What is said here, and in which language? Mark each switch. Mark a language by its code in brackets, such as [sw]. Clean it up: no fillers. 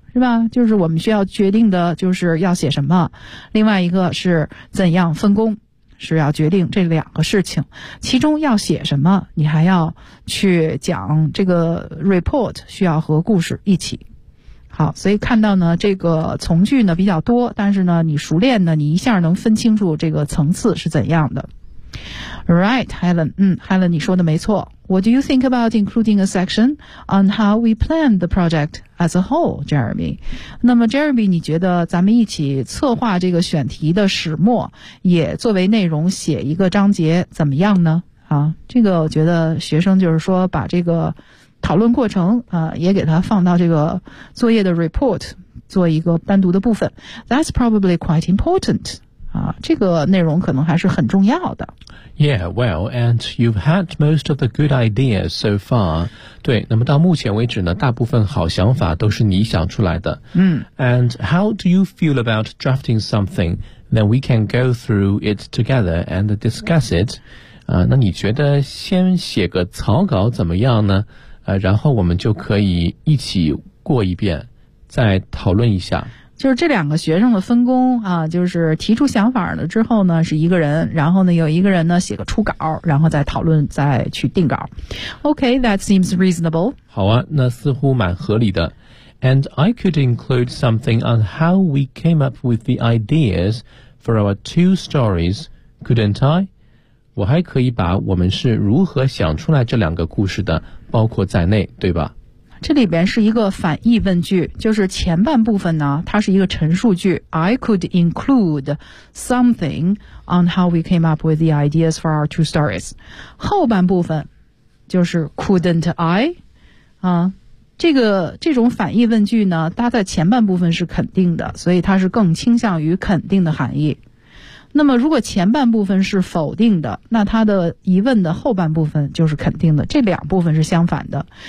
[zh] 是吧，就是我们需要决定的就是要写什么，另外一个是怎样分工，是要决定这两个事情，其中要写什么你还要去讲这个 report 需要和故事一起。好，所以看到呢这个从句呢比较多，但是呢你熟练呢你一下能分清楚这个层次是怎样的。 Right, Helen. 嗯 ,Helen, 你说的没错。 [en] What do you think about including a section on how we planned the project as a whole, Jeremy? [zh] 那么 Jeremy, 你觉得咱们一起策划这个选题的始末也作为内容写一个章节怎么样呢？啊，这个我觉得学生就是说把这个讨论过程啊也给他放到这个作业的 report 做一个单独的部分。 [en] That's probably quite important. [zh] 啊，这个内容可能还是很重要的。 [en] Yeah, well, and you've had most of the good ideas so far. [zh] 对，那么到目前为止呢，大部分好想法都是你想出来的。嗯。 [en] And how do you feel about drafting something? Then we can go through it together and discuss it. [zh] 啊，那你觉得先写个草稿怎么样呢？啊，然后我们就可以一起过一遍，再讨论一下。就是这两个学生的分工啊，就是提出想法了之后呢是一个人，然后呢有一个人呢写个初稿，然后再讨论再去定稿。 [en] OK, that seems reasonable. [zh] 好啊，那似乎蛮合理的。 [en] And I could include something on how we came up with the ideas for our two stories, couldn't I? [zh] 我还可以把我们是如何想出来这两个故事的包括在内，对吧？这里边是一个反义问句，就是前半部分呢它是一个陈述句。 [en] I could include something on how we came up with the ideas for our two stories. [zh] 后半部分就是 [en] couldn't I? [zh] 啊，这种反义问句呢它在前半部分是肯定的，所以它是更倾向于肯定的含义。那么如果前半部分是否定的，那他的疑问的后半部分就是肯定的，这两部分是相反的。